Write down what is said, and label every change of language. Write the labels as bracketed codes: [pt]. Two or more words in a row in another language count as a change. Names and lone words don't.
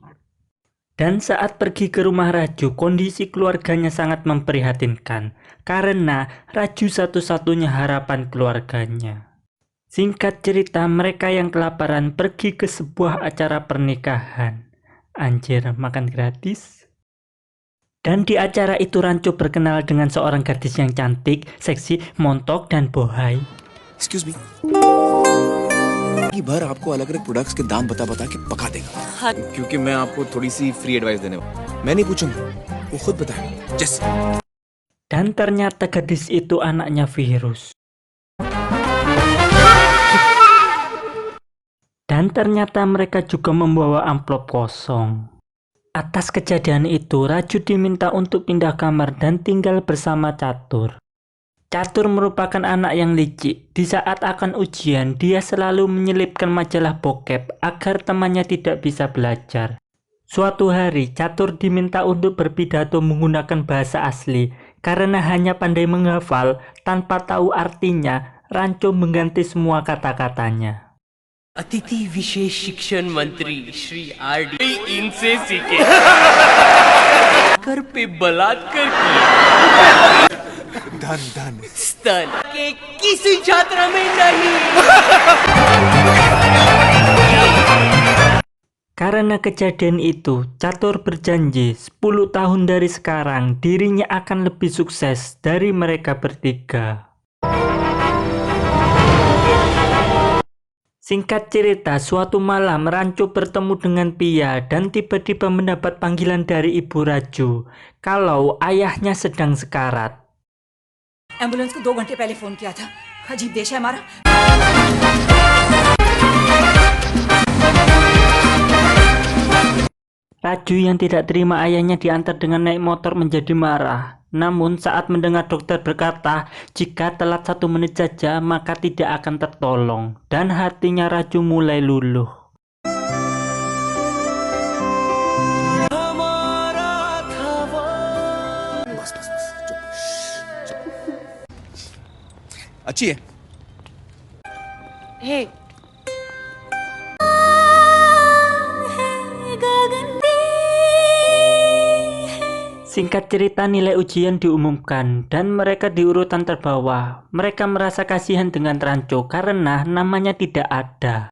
[id] Dan saat pergi ke rumah Raju, kondisi keluarganya sangat memprihatinkan karena Raju satu-satunya harapan keluarganya. Singkat cerita, mereka yang kelaparan pergi ke sebuah acara pernikahan. Anjir, makan gratis. Dan di acara itu Rancho berkenal dengan seorang gadis yang cantik, seksi, montok, dan bohai. [en] Excuse me. [hi] बार आपको अलग-अलग प्रोडक्ट्स के दाम बता-बता के पका देगा। हाँ। क्योंकि मैं आपको थोड़ी सी [en] free advice [hi] देने वाला। मैं नहीं पूछूंगा, वो खुद बताएगा। [en] Just. [id] Dan ternyata gadis itu anaknya Virus. Dan ternyata mereka juga membawa amplop kosong. Atas kejadian itu, Raju diminta untuk pindah kamar dan tinggal bersama Catur. Catur merupakan anak yang licik. Di saat akan ujian, dia selalu menyelipkan majalah bokep agar temannya tidak bisa belajar. Suatu hari, Catur diminta untuk berpidato menggunakan bahasa asli. Karena hanya pandai menghafal, tanpa tahu artinya, Rancho mengganti semua kata-katanya. [hi] अतिथि विशेष शिक्षण मंत्री श्री आर डी इनसे सीखे कर पे बलात्कार किया धन स्तन के किसी छात्र में नहीं। [id] Karena kejadian itu, Catur berjanji 10 tahun dari sekarang dirinya akan lebih sukses dari mereka bertiga. Singkat cerita, suatu malam Rancho bertemu dengan Pia dan tiba-tiba mendapat panggilan dari Ibu Raju kalau ayahnya sedang sekarat. [hi] एम्बुलेंस को 2 घंटे पहले फोन किया था। अजीब देश है हमारा। [id] Raju yang tidak terima ayahnya diantar dengan naik motor menjadi marah. Namun saat mendengar dokter berkata jika telat 1 menit saja maka tidak akan tertolong, dan hatinya Raju mulai luluh. [hi] अच्छी है। हे [id] Singkat cerita, nilai ujian diumumkan dan mereka di urutan terbawah. Mereka merasa kasihan dengan Rancho karena namanya tidak ada.